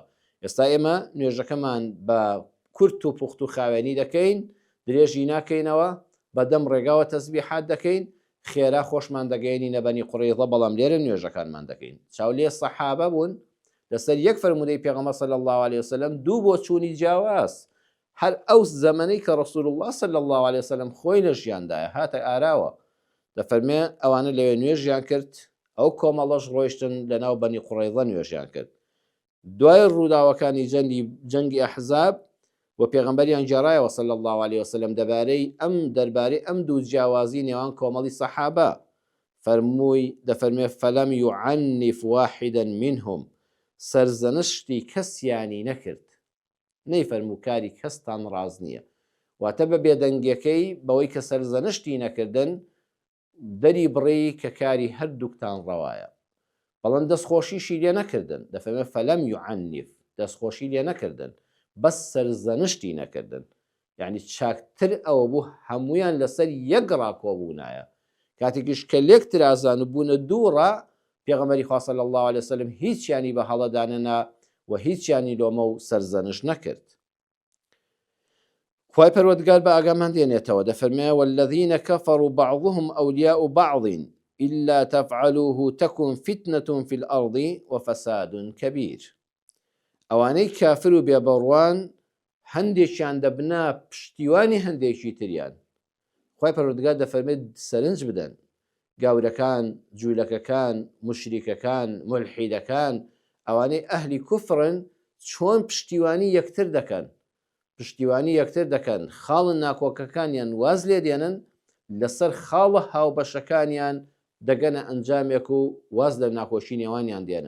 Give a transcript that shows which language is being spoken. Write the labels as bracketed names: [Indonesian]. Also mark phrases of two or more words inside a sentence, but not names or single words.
[Central Kurdish] ئێستا ئێمە نوێژەکەمان بە کورت و پوخت و خاوێنی دەکەین، درێژی ناکەینەوە، بەدەم ڕێگاوە تەسبیحات دەکەین، خێرا خۆشمان دەگەێنینە بەنی قوڕەیضە، بەڵام لێرە نوێژەکانمان دەکەین. چاولێ سەحابە بوون لەسەر یەک فەرمودەی پێغەمبەر [Arabic] صلی الله عليه وسلم [Central Kurdish] دوو بۆ چوونی جیاواز. هەر ئەو زەمەنەی کە [Arabic] ڕەسوول الله صلی الله عليه وسلم [Central Kurdish] خۆی لە ژیاندایە هاتە ئاراوە، دەفەرمێ ئەوانە لەوێ نوێژیان کرد، ئەو کۆمەڵەش ڕۆیشتن لە ناو بەنی قوڕەیضە نوێژیان کرد. دوای ڕووداوەکانی جەنگی ئەحزاب و پێغەمبەریان جێڕایەوە [Arabic] صلی الله عليه وسلم [Central Kurdish] دەربارەی ئەم دوو جیاوازی نێوان کۆمەڵی سەحابە. [Arabic] دەفەرمێ فەلەم یعنف واحدا منهم، [Central Kurdish] سەرزەنشتی کەسیانی نەکرد، نەیفەرموو کاری کەستان ڕاز نییە. واتە بە بێدەنگیەکەی بەوەی کە سەرزەنشتی نەکردن دەری بڕی کە کاری هەردووکتان ڕەوایە، بەڵام دەستخۆشیشی لێ نەکردن. دەفەرمێ [Arabic] فەلەم یعنف، [Central Kurdish] دەستخۆشی لێ نەکردن، بەس سەرزەنشتی نەکردن. یعنی چاکتر ئەوە بوو هەمویان لەسەر یەک ڕاکۆبوونایە. کاتێکیش کە لێک ترازان و بوونە دووڕە، پێغەمبەری خوا [Arabic] صلی الله عليه وسلم [Central Kurdish] هیچیانی بە هەڵەدانەنا و هیچیانی لۆمە و سەرزەنش نەکرد. خوای پەروەردگار بە ئاگامان دێنێتەوە، دەفەرمێ [Arabic] والذین کەفەروا بعضهم ئەولیاء بعض إلا تفعلوه تكن فتنة في الأرض وفساد كبير. [Central Kurdish] ئەوانەی کافر و بێبەڕوان هەندێکیان دەبنا پشتیوانی هەندێکی تریان. خوای پەروەردگار دەفەرمێت سەرنج بدەن گاورەکان، جوولەکەکان، مشریکەکان، ملحیدەکان، ئەوانەی ئەهلی کوفرن چۆن پشتیوانی یەکتر دەکەن، خاڵن ناکۆکەکانیان واز لێ دێنن، لەسەر خاڵە هاوبەشەکانیان دەگەنە ئەنجامێک و واز لە ناکۆشی نێوانیان دێنن.